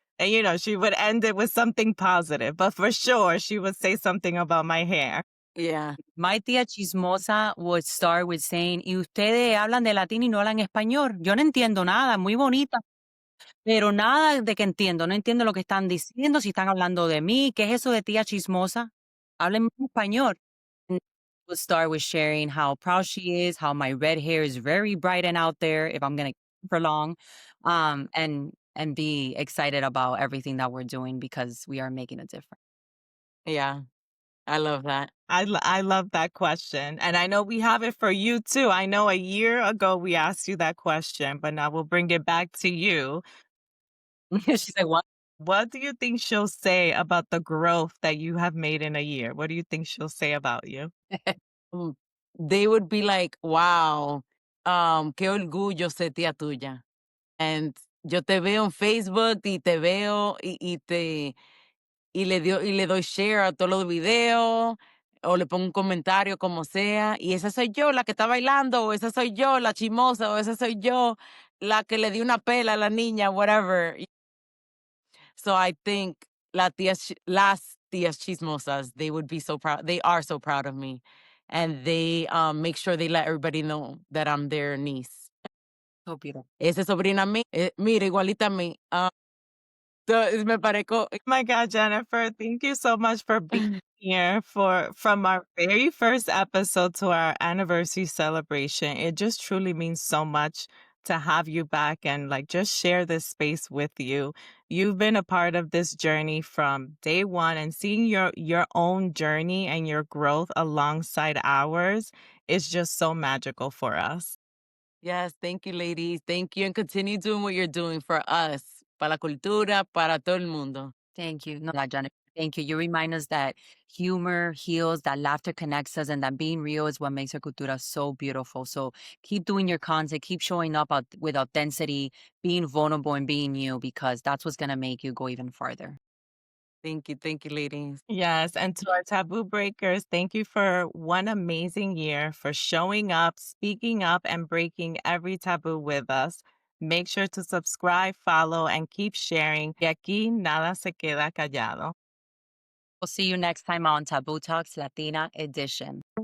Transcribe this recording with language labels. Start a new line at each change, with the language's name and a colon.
English: And, she would end it with something positive, but for sure she would say something about my hair. Yeah.
Spanish: My tía chismosa
English: would start with saying,
Spanish: y ustedes hablan de latín y no hablan español. Yo no entiendo nada, muy bonita. Pero nada de que entiendo, no entiendo lo que están diciendo, si están hablando de mí, ¿qué es eso de tía chismosa? Háblenme en español.
English: And we'll start with sharing how proud she is, how my red hair is very bright and out there if I'm gonna keep it for long. And and be excited about everything that we're doing because we are making a difference. Yeah, I love that. I love that question, and I know we have it for you too. I know a year ago we asked you that question, but now we'll bring it back to you. She's like, "What?" What do you think she'll say about the growth that you have made in a year? What do you think she'll say about you? Mm, they would be like, "Wow,
Spanish: qué orgullo ser tía tuya." And yo te veo en Facebook y te veo y le doy share a todos los videos, o le pongo un comentario, como sea, y esa soy yo, la que está bailando, o esa soy yo, la chismosa, o esa soy yo, la que le di una pela a la niña,
English: whatever. So I think
Spanish: las tías chismosas,
English: they would be so proud. They are so proud of me, and they make sure they let everybody know that I'm their niece. So beautiful.
Spanish: Esa sobrina mía, mira, igualita a mí. Me parezco.
English: My God, Jennifer, thank you so much for being here for from our very first episode to our anniversary celebration. It just truly means so much to have you back and like just share this space with you. You've been a part of this journey from day one and seeing your own journey and your growth alongside ours is just so magical for us. Yes, thank you, ladies. Thank you, and continue doing what you're doing for us,
Spanish: para la cultura, para todo el mundo.
English: Thank you. No, that Jennifer. Thank you. You remind us that humor heals, that laughter connects us, and that being real is what makes our cultura so beautiful. So keep doing your content, keep showing up with authenticity, being vulnerable and being you, because that's what's going to make you go even farther. Thank you, ladies. Yes, and to our taboo breakers, thank you for one amazing year, for showing up, speaking up, and breaking every taboo with us. Make sure to subscribe, follow, and keep sharing.
Spanish: Y aquí nada se queda callado.
English: We'll see you next time on Taboo Talks Latina Edition.